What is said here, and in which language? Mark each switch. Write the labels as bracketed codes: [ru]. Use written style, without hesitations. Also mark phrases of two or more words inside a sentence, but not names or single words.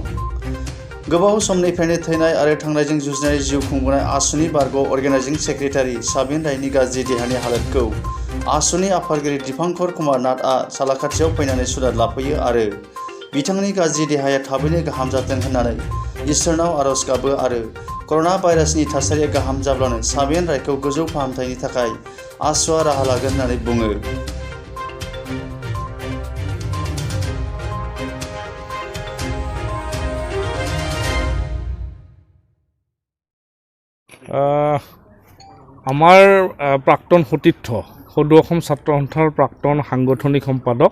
[brx] गोबाव समनिफ्रायनो थैनाय आरो थांनायजों जुजिनाय जिउ खुंबोनाय आसुनि बारग' [en] organizing secretary [brx] साबेन रायनि गाज्रि देहानि हालोदखौ आसुनि आफादगिरि दीपांकर कुमार नाथआ सालाकाटियाव फैनानै सुलाद लाफैयो आरो बिथांनि गाज्रि देहाया थाबैनो गाहाम जाथों होननानै इसोरनाव आरज गाबो आरो कर'ना भाइरासनि थासारिया गाहाम जाब्लानो साबेन रायखौ गोजौ फाहामथायनि थाखाय आसुआ राहा लागोन होननानै बुङो। [as] আমাৰ প্ৰাক্তন সতীৰ্থ সদৌ অসম ছাত্ৰ সন্থাৰ প্ৰাক্তন সাংগঠনিক সম্পাদক